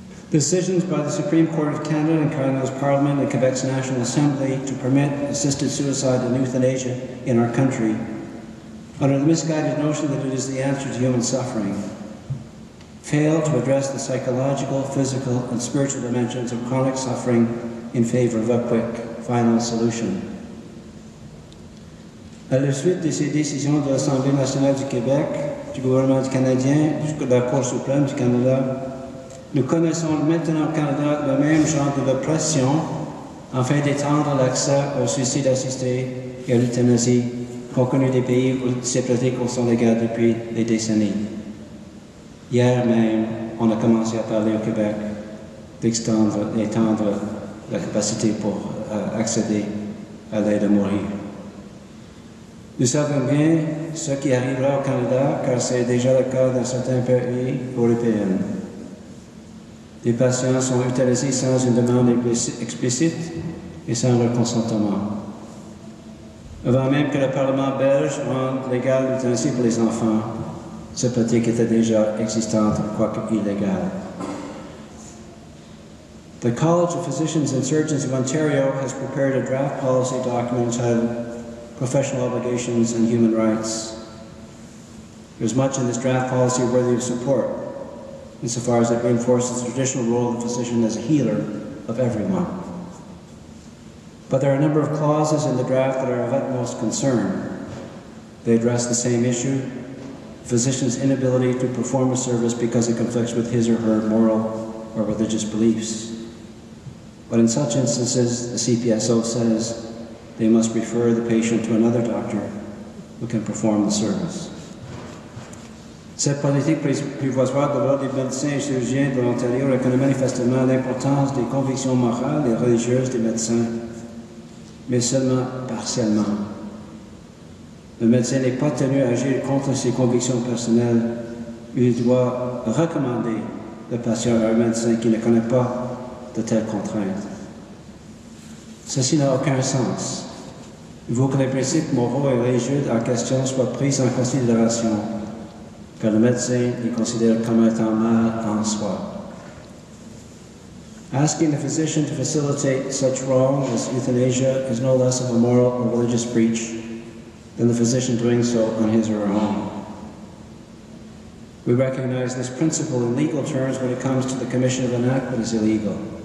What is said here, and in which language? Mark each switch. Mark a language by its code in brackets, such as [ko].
[en] Decisions by the Supreme Court of Canada and Canada's Parliament and Quebec's National Assembly to permit assisted suicide and euthanasia in our country, under the misguided notion that it is the answer to human suffering, fail to address the psychological, physical, and spiritual dimensions of chronic suffering in favor of a quick, final solution. [fr] À la suite de ces décisions de l'Assemblée nationale du Québec, du gouvernement du Canadien, de la Cour suprême du Canada, nous connaissons maintenant au Canada le même genre de pression afin d'étendre l'accès au suicide assisté et à l'euthanasie qu'ont connu des pays où ces pratiques sont légales depuis des décennies. Hier même, on a commencé à parler au Québec d'étendre la capacité pour accéder à l'aide à mourir. Nous savons bien ce qui arrivera au Canada, car c'est déjà le cas dans certains pays européens. Les patients sont euthanasiés sans une demande explicite et sans leur consentement. Avant même que le Parlement belge rende légal l'euthanasie pour les enfants, cette pratique était déjà existante, quoique illégale. [en] The College of Physicians and Surgeons of Ontario has prepared a draft policy document entitled Professional Obligations and Human Rights. There's much in this draft policy worthy of support, insofar as it reinforces the traditional role of the physician as a healer of everyone. But there are a number of clauses in the draft that are of utmost concern. They address the same issue, the physician's inability to perform a service because it conflicts with his or her moral or religious beliefs. But in such instances, the CPSO says they must refer the patient to another doctor who can perform the service. [fr] Cette politique prévoit de l'Ordre des médecins et chirurgiens de l'Ontario reconnaît manifestement l'importance des convictions morales et religieuses des médecins, mais seulement partiellement. Le médecin n'est pas tenu à agir contre ses convictions personnelles. Il doit recommander le patient à un médecin qui ne connaît pas de telles contraintes. Ceci n'a aucun sens. Il faut que les principes moraux et religieux en question soient pris en considération, car le médecin les considère comme étant mal en soi. [en] Asking the physician to facilitate such wrong as euthanasia is no less of a moral or religious breach than the physician doing so on his or her own. We recognize this principle in legal terms when it comes to the commission of an act that is illegal.